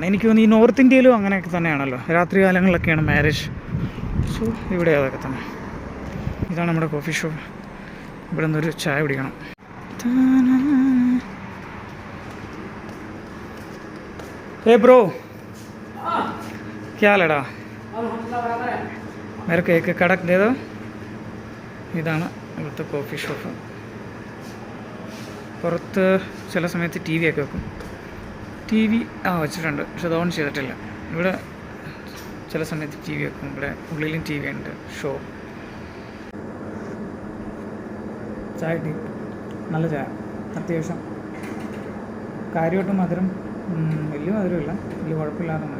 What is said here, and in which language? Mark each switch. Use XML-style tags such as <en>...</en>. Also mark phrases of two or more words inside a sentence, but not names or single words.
<ml>എനിക്ക് തോന്നുന്നു ഈ നോർത്ത് ഇന്ത്യയിലും അങ്ങനെയൊക്കെ തന്നെയാണല്ലോ, രാത്രി കാലങ്ങളിലൊക്കെയാണ് മാരേജ്. സോ ഇവിടെ അതൊക്കെ തന്നെ. ഇതാണ് നമ്മുടെ</ml> <en>coffee shop.</en> <ml>ഇവിടെ നിന്നൊരു ചായ കുടിക്കണം. ഏ ബ്രോ,</ml> <hi>क्या लड़ा मेरे को एक कड़क दे दो.</hi> <ml>ഇതാണ് ഇവിടുത്തെ</ml> <en>coffee shop.</en> <ml>പുറത്ത് ചില സമയത്ത് ടി വി ഒക്കെ വെക്കും. ടി വി വെച്ചിട്ടുണ്ട്, പക്ഷെ അത് ഓൺ ചെയ്തിട്ടില്ല. ഇവിടെ ചില സമയത്ത് ടി വി വെക്കും. ഇവിടെ ഉള്ളിലും ടി വി ഉണ്ട്. ഷോ ചായ ടീ, നല്ല ചായ, അത്യാവശ്യം കാര്യമായിട്ട് മധുരം, വലിയ മധുരമില്ല, വലിയ കുഴപ്പമില്ലാത്ത മധുരം.</ml>